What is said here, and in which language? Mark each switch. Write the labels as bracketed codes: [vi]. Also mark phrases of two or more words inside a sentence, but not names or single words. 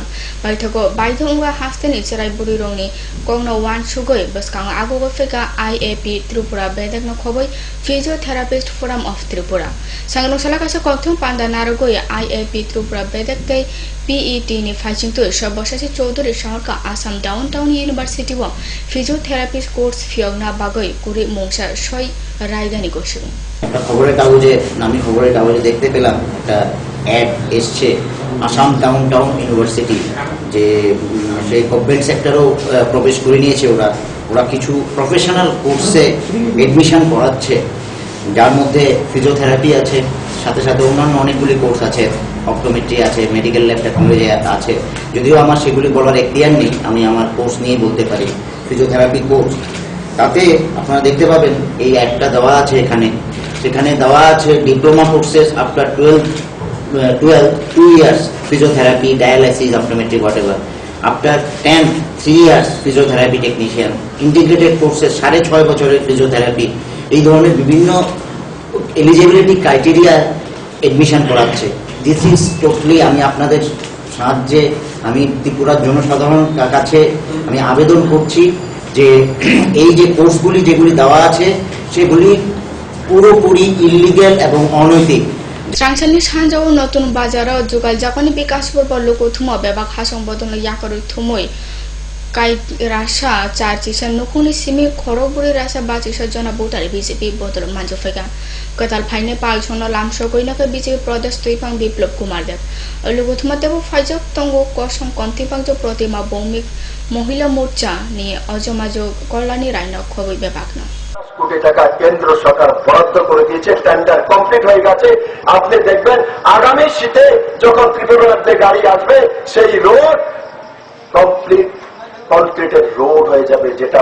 [trp] Baithago baidhunga hasteni cherai buri rongni kongno wan sugoi baskang agogo feka IAP Tripura Bedak no khoboi Physiotherapist Forum of Tripura. Sangno salakasa kokthum panda narogoi IAP Tripura Bedak kai PET ni fajintu Shabashasi Chaudhary Shaharka Assam Downtown University wa [en] Physiotherapist course [trp] fiogna bagoi kuri mungsa shoi raidani goshu. [bn] একটা খবরের কাগজে দেখতে পেলাম একটা অ্যাড এসছে আসাম ডাউনটাউন ইউনিভার্সিটি যে সেই [en] government sector [bn] প্রবেশ করে নিয়েছে ওরা কিছু [en] professional course [bn] এডমিশন করাচ্ছে যার মধ্যে ফিজিওথেরাপি আছে সাথে সাথে অন্যান্য অনেকগুলি কোর্স আছে অপটোমেট্রি আছে [en] medical lab technology [bn] আছে যদিও আমার সেগুলি বলার এখতিয়ার নেই আমি আমার কোর্স নিয়ে বলতে পারি [en] physiotherapy course [bn] তাতে আপনারা দেখতে পাবেন এই অ্যাডটা দেওয়া আছে সেখানে দেওয়া আছে [en] diploma courses after 2 years physiotherapy dialysis optometry whatever after 3 years physiotherapy technician integrated courses [bn] 6.5 বছরের ফিজিওথেরাপি এই ধরনের বিভিন্ন [en] eligibility criteria [bn] এডমিশন করাচ্ছে [en] this is totally [bn] আমি আপনাদের সাহায্যে আমি ত্রিপুরার জনসাধারণের কাছে আমি আবেদন করছি যে এই যে কোর্সগুলি যেগুলি দেওয়া আছে সেগুলি পুরোপুরি ইলিগ্যাল এবং অনৈতিক [trp] Strangchani sanjao notun bazaro jugal jakoni bikasbor bolluko thumo bebak hasong bodon yakori thumoi kai rasha charchisa nukuni simi khoroburi rasha bachisa jona botari BJP bodol manjofega katal phaine palsono lamso koinaka BJP pradesh tuipang biplop kumar dev lugo thuma dev faijok tongo kosong kontipangjo protima bomik মহিলা মোর্চা নিয়ে অজমাজো কল্যাণী রায়নক খবর বিভাগনা [bn] কোটি টাকা কেন্দ্র সরকার বরাদ্দ করে দিয়েছে [en] tender complete [bn] হয়ে গেছে আপনি দেখবেন আগামী শীতে যখন ত্রিপুরা রাজ্যে গাড়ি আসবে সেই রোড [en] concrete road [bn] হয়ে যাবে যেটা